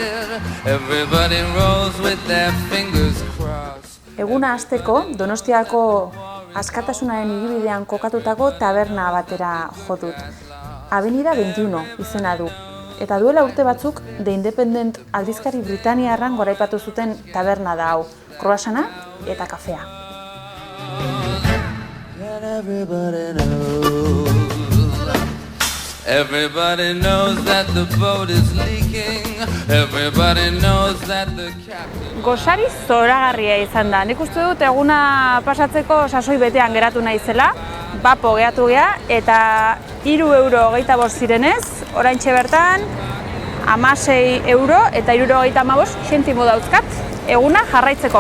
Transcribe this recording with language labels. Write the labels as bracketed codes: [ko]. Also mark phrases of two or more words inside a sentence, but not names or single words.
[eu] Eguna hasteko, Donostiako Askatasunaren hiribidean kokatutako taberna batera jo dut. Avenida 21 izena du. Eta duela urte batzuk, The Independent aldizkari Britaniarran goraipatu zuten taberna da hau. Croissanta eta kafea. [en] Everybody knows that the boat is leaking. Everybody knows that the captain... [eu] Gosari zoragarria izan da. Nik uste dut eguna pasatzeko sasoi betean geratu naizela, bapo gehatu gea, eta 3,25 € zirenez, oraintxe bertan 16 euro eta 3,35 zentimo dauzkat eguna jarraitzeko.